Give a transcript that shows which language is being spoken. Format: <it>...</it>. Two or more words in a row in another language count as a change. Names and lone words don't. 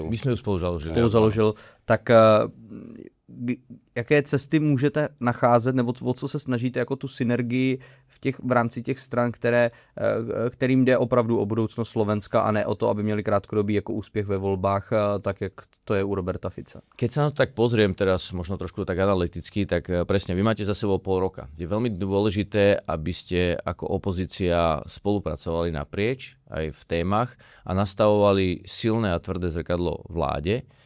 <sk>My sme ju spolu založili.</sk> <cs>Tak jaké cesty můžete nacházet, nebo o co se snažíte jako tu synergii v rámci těch stran, kterým jde opravdu o budoucnost Slovenska a ne o to, aby měli krátkodobý jako úspěch ve volbách, tak jak to je u Roberta Fica.</cs> <sk>Keď sa na to tak pozriem teraz, možno trošku tak analyticky, tak presne, vy máte za sebou pol roka. Je veľmi dôležité, aby ste ako opozícia spolupracovali naprieč aj v témach a nastavovali silné a tvrdé zrkadlo vláde.</sk>